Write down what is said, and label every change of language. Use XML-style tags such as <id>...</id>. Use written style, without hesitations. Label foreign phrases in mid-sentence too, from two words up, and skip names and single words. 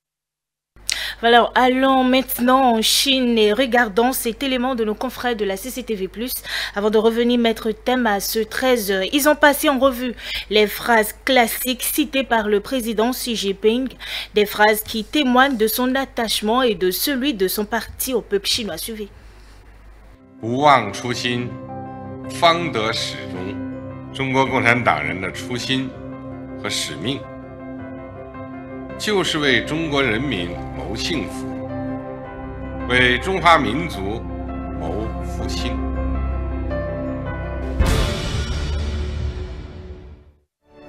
<fr>Alors, allons maintenant en Chine et regardons cet élément de nos confrères de la CCTV+. Avant de revenir mettre thème à ce 13h, ils ont passé en revue les phrases classiques citées par le président Xi Jinping, des phrases qui témoignent de son attachement et de celui de son parti au peuple chinois. Suivez.</fr> <zh>不忘初心，方得始终。中国共产党人的初心和使命，就是为中国人民谋幸福，为中华民族谋复兴。</zh>